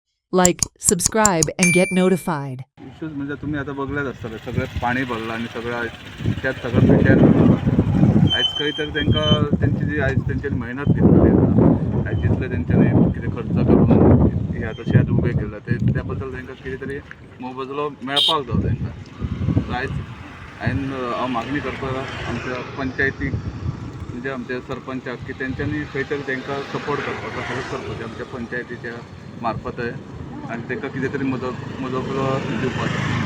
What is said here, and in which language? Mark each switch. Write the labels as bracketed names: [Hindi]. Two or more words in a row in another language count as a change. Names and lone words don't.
[English] Like, subscribe, and get notified. [Marathi] इश्यूज म्हणजे तुम्ही आता बघल्याच असता सगळं पाणी भरलं आणि सगळं त्यात सगळं पिट्यार झालं [Konkani] आयज खंय तर तांकां त्यांची जी आयज तेंच्यांनी मेहनत घेतलेली आसा आयज जितले तेंच्यांनी कितें खर्च करून हे आतां शेत उबें केलां ते त्या बद्दल तांकां कितें तरी मोबदलो मेळपाक जाय तांकां आयज हांव मागणी करता आमच्या पंचायतीक म्हणजे आमच्या सरपंचाक की तेंच्यांनी खंय तरी तांकां सपोर्ट करपाचो हेल्प करपाचें आमच्या पंचायतीच्या मार्फत आनी तांकां कितें तरी मोबदलो दिवपाचो.